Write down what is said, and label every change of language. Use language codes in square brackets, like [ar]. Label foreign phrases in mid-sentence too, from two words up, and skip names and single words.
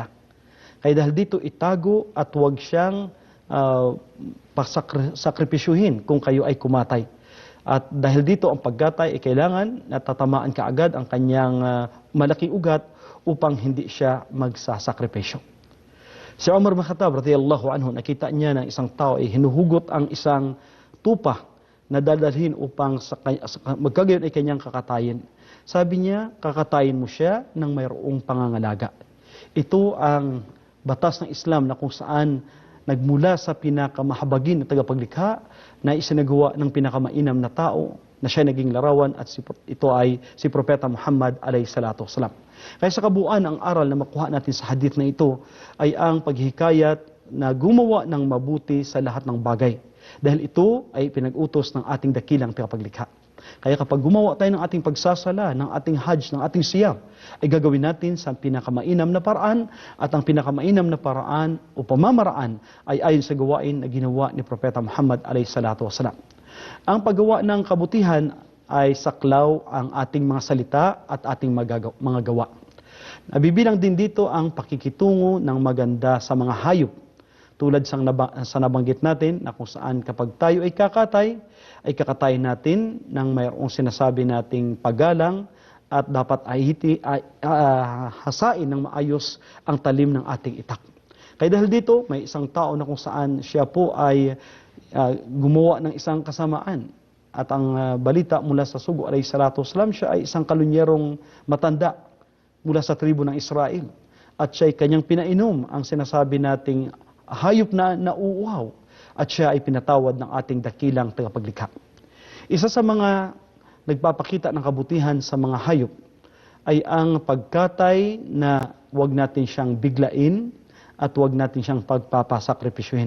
[tl] Kaya dahil dito itago at huwag siyang sakripisyuhin kung kayo ay kumatay. At dahil dito ang paggatay ay kailangan na tatamaan kaagad ang kanyang malaking ugat upang hindi siya magsasakripisyo. Si Umar bin Khattab [ar] رضي الله عنه, [tl] nakita niya ng isang tao ay hinuhugot ang isang tupa na dadalhin upang magkagayon ay kanyang kakatayin. Sabi niya, kakatayin mo siya ng mayroong pangangalaga. Ito ang batas ng Islam na kung saan nagmula sa pinakamahabagin na tagapaglikha na isinagawa ng pinakamainam na tao na siya naging larawan at ito ay si Propeta Muhammad [ar] عليه الصلاة والسلام. [tl] Kaya sa kabuuan, ang aral na makuha natin sa hadith na ito ay ang paghikayat na gumawa ng mabuti sa lahat ng bagay. Dahil ito ay pinag-utos ng ating dakilang tagapaglikha. Kaya kapag gumawa tayo ng ating pagsasala, ng ating hajj, ng ating siyam, ay gagawin natin sa pinakamainam na paraan, at ang pinakamainam na paraan o pamamaraan ay ayon sa gawain na ginawa ni Propeta Muhammad [ar] عليه الصلاة والسلام. [tl] Ang paggawa ng kabutihan ay saklaw ang ating mga salita at ating mga gawa. Nabibilang din dito ang pakikitungo ng maganda sa mga hayop. Tulad sa nabanggit natin na kung saan kapag tayo ay kakatay natin ng mayroong sinasabi nating paggalang at dapat hasain ng maayos ang talim ng ating itak. Kaya dahil dito, may isang tao na kung saan siya po ay gumawa ng isang kasamaan. At ang balita mula sa Sugo [ar] عليه الصلاة والسلام, [tl] siya ay isang kalunyerong matanda mula sa tribo ng Israel. At siya ay kanyang pinainom ang sinasabi nating hayop na nauuhaw, at siya ay pinatawad ng ating dakilang tagapaglikha. Isa sa mga nagpapakita ng kabutihan sa mga hayop ay ang pagkatay na huwag natin siyang biglain at huwag natin siyang pagpapasakripisyuhin.